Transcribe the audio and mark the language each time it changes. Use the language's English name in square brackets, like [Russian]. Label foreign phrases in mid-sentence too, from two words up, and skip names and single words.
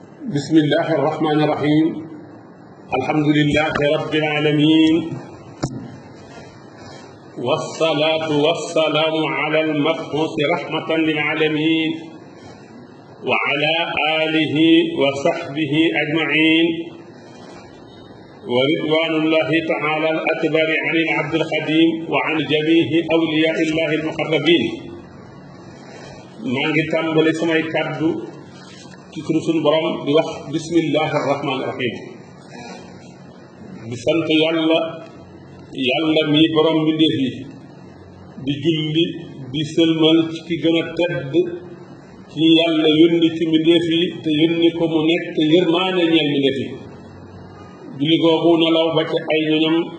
[Arabic] بسم الله الرحمن الرحيم الحمد لله رب العالمين والصلاة والسلام على المبعوث رحمة للعالمين وعلى آله وصحبه أجمعين ورضوان الله تعالى الأكبر عن العبد الخديم وعن جميع أولياء الله المقربين [Wolof] Maangi tàmbali samay kàddu ci turu sunu borom di wax [Arabic] بسم الله الرحمان الرحيم [Wolof] di sant yàlla mi borom mbindeef yi di julli di sëlmal ci ki gën a tedd ci yàlla yónni ci mbindeef yi te yónni ko mu nekk yërmaane ñeel mbindeef yi julli googu na law ba ci ay ñoñam